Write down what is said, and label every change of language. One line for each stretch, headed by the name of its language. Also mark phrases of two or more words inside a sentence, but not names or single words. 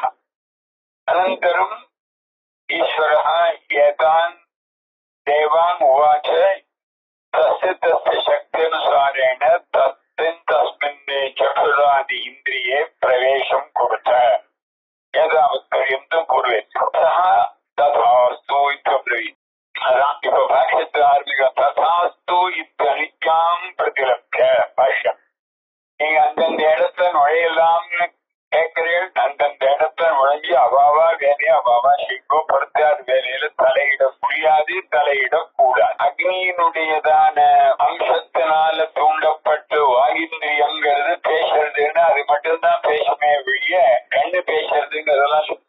Sanskrit: अनन्तरम् ईश्वरः एतान् देवान् उवाच तस्य शक्त्यनुसारेण तस्मिन् चक्षुरादि इन्द्रिये प्रवेशं कुरुत यदावत्पर्यन्तं कुर्वेत् सः तथास्तु इत्यब्रवीत्। भाष्यधार्मिक तथास्तु इत्यनित्यां प्रतिलभ्य भाष्यम्.
Tamil: நீங்க அந்தந்த இடத்துல நுழையலாம்னு கேட்கிறேன். அந்தந்த இடத்துல நுழைஞ்சி அவாவா வேலையை அவாவா செய்யோ. படுத்தார் வேலையில தலையிட முடியாது, தலையிடக்கூடாது. அக்னியினுடையதான அம்சத்தினால தூண்டப்பட்டு வாகிந்திரியங்கிறது பேசுறதுன்னு அது மட்டும்தான் பேசுமே ஒழிய கண்ணு பேசுறதுங்கிறதெல்லாம் சும்மா.